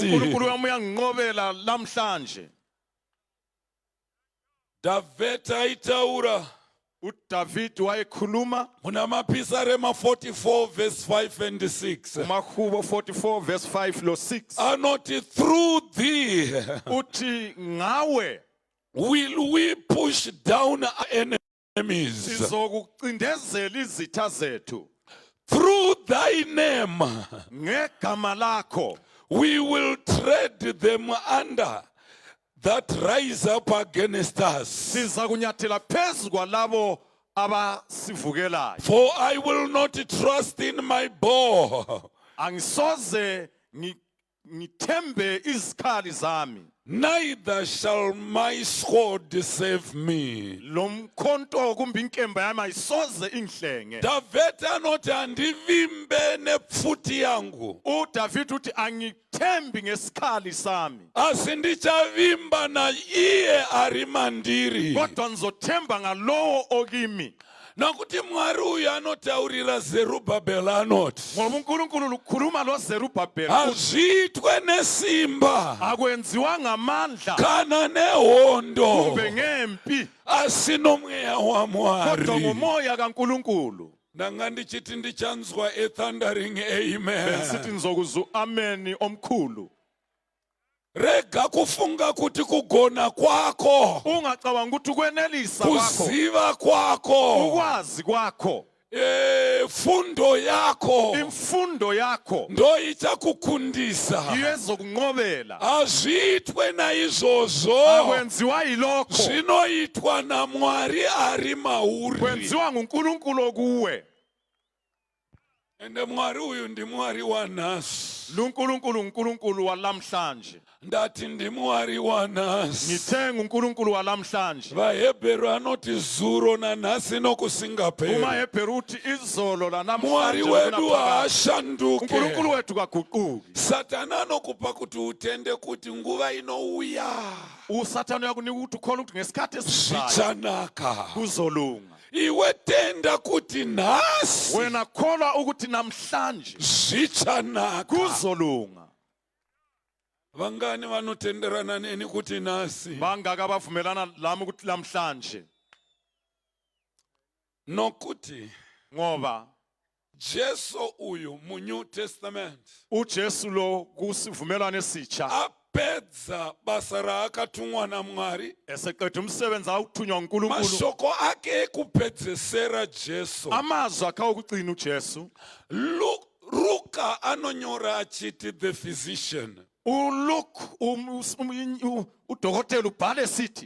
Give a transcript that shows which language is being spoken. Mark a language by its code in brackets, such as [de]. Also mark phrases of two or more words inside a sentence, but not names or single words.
[nd] uNkulunkulu wami uyanginqobela lamhlanje. [sn] Davhidhi aitaura [nd] uDavida wayekhuluma [sn] muna Mapisarema 44 [en] verse 5 and 6. [nd] uMakhubo 44 verse 5 lo 6. [sn] Anoti [en] through thee [nd] Uthi ngawe [en] will we push down our enemies. [nd] sizokucindezela izitha zethu. [en] Through thy name [nd] Ngegama lakho [en] we will tread them under that rise up against us. [nd] siza kunyathela phezu kwalabo abasivukelayo. [en] For I will not trust in my bow, [nd] Angisoze ngithembe izikhali zami, [en] neither shall my sword save me. [nd] lo mkhonto kumbe inkemba yami ayisoze ingihlenge. [sn] Davhidhi anoti andivimbe nepfuti yangu, [nd] uDavida uthi angithembi ngesikhali sami, [sn] asi ndichavimba na iye ari mandiri. [nd] kodwa ngizothemba ngalowo okimi. [sn] Nakuti Mwari uyu anotaurira Zerubhabheli anoti [nd] Ngoba uNkulunkulu ukhuluma loZerubhabheli, [sn] hazviitwe nesimba [nd] akwenziwa ngamandla [sn] kana nehondo, [nd] kumbe ngempi, [sn] asi nomweya [nd] kodwa [sn] waMwari. [nd] ngomoya kaNkulunkulu. [sn] Ndanga ndichiti ndichanzwa [en] thundering amen. [nd] Sithi nizokuzwa ameni omkhulu. [sn] Rega kufunga kuti kugona kwako, [nd] Ungacabanga ukuthi ukwenelisa kwakho, [sn] kuziva kwako, [nd] ukwazi kwakho, [sn] fundo yako [nd] imfundo yakho [sn] ndo ichakukundisa. [nd] yiyo ezokunqobela. [sn] Hazviitwe naizvozvo, [nd] Akwenziwa yilokho, [sn] zvinoitwa naMwari ari mauri. [nd] kwenziwa nguNkulunkulu okuwe. [sn] Ende Mwari uyu ndiMwari wanhasi. [nd] LuNkulunkulu uNkulunkulu walamhlanje. [sn] Ndati ndiMwari wanhasi. [nd] Ngithe nguNkulunkulu walamhlanje. [sn] VaHebheru anoti zuro nanhasi nokusingaperi. [nd] umaHebheru uthi izolo [sn] Mwari [nd] lanamhlanje [sn] wedu [nd] kunaphakade. [sn] haashanduke. [nd] uNkulunkulu wethu kaguquki. [sn] Satana anokupa kuti utende kuti nguva inouya [nd] uSathane uyakunika ukuthi ukholwe ukuthi ngesikhathi esizayo [sn] zvichanaka. [nd] kuzolunga. [sn] Iwe tenda kuti nhasi [nd] Wena kholwa ukuthi namhlanje [sn] zvichanaka. [nd] kuzolunga. [sn] Vangani vanotenderana neni kuti nhasi? [nd] Bangaka abavumelana lami ukuthi lamhlanje? [sn] Nokuti [nd] Ngoba [sn] Jesu uyu mu [en] New Testament [nd] uJesu lo kusivumelwano esitsha [sn] apedza basa raakatumwa naMwari. [nd] eseqeda umsebenzi awuthunywa uNkulunkulu. [sn] Mashoko ake ekupedzesera Jesu. [nd] Amazwi akhe okugcina uJesu. [sn] Luka anonyora achiti [en] the physician. [nd] uLuke udokotela ubhale sithi